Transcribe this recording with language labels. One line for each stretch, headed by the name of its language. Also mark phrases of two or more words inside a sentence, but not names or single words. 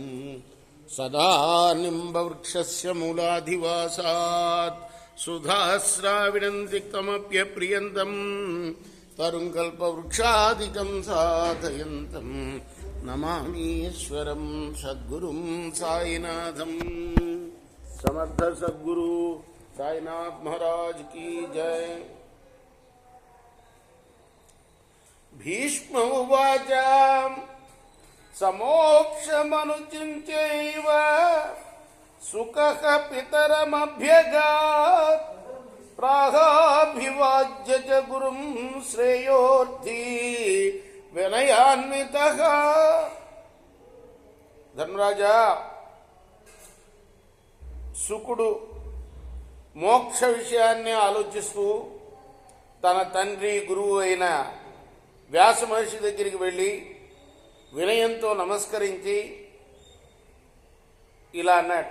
Sanskrit: सदा निम्बवृक्षस्य मूलाधिवासात् सुधास्राविणं तिक्तमप्यप्रियन्तं तरुं कल्पवृक्षादिकं साधयन्तं नमामीश्वरं सद्गुरुं साईनाथम्.
Hindi: समर्थ सद्गुरु साईनाथ महाराज की जय.
Sanskrit: भीष्म उवाच समोक्षमनुचिन्त्यैव सुखः पितरमभ्यगात् प्राहाभिवाज्य च गुरुं श्रेयोर्थी विनयान्वितः.
Telugu: ధర్మరాజా, శుకుడు మోక్ష విషయాన్ని ఆలోచిస్తూ తన తండ్రి గురువు అయిన వ్యాస మహర్షి దగ్గరికి వెళ్ళి వినయంతో నమస్కరించి ఇలా అన్నాడు.